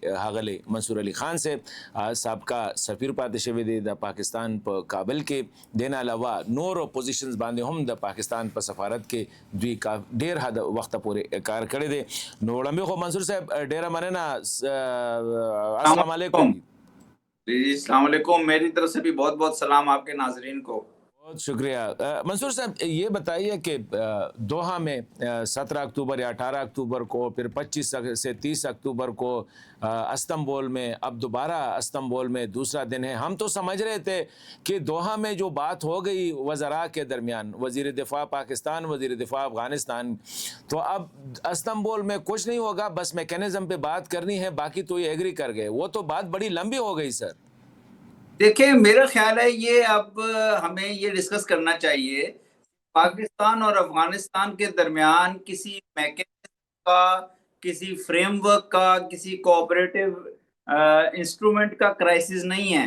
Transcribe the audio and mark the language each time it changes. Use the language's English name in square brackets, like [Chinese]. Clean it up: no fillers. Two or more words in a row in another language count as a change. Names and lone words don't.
[Pashto] هغه منصور علي خان صاحب سابقہ سفیر پاتې شوی دی د پاکستان په کابل کې. دین علاوه نور اپوزیشنز باندې هم د پاکستان په سفارت کې دوی ډیر حد وخت پورې کار کړی دی. نو وړاندې خو منصور صاحب ډیره مننه. [Arabic] السلام علیکم. جی السلام علیکم. [Urdu] میری طرف سے بھی بہت بہت سلام آپ کے ناظرین کو. بہت شکریہ. منصور صاحب یہ بتائیے کہ دوحہ میں 17 اکتوبر یا 18 اکتوبر کو پھر 25 سے 30 اکتوبر کو استنبول میں اب دوبارہ استنبول میں دوسرا دن ہے. ہم تو سمجھ رہے تھے کہ دوحہ میں جو بات ہو گئی وزراء کے درمیان وزیر دفاع پاکستان وزیر دفاع افغانستان تو اب استنبول میں کچھ نہیں ہوگا بس میکینزم پہ بات کرنی ہے باقی تو یہ ایگری کر گئے. وہ تو بات بڑی لمبی ہو گئی سر. دیکھیں میرا خیال ہے یہ اب ہمیں یہ ڈسکس کرنا چاہیے پاکستان اور افغانستان کے درمیان کسی میکینزم کا کسی فریم ورک کا کسی [English] cooperative instrument [Urdu] کا کرائسس نہیں ہے.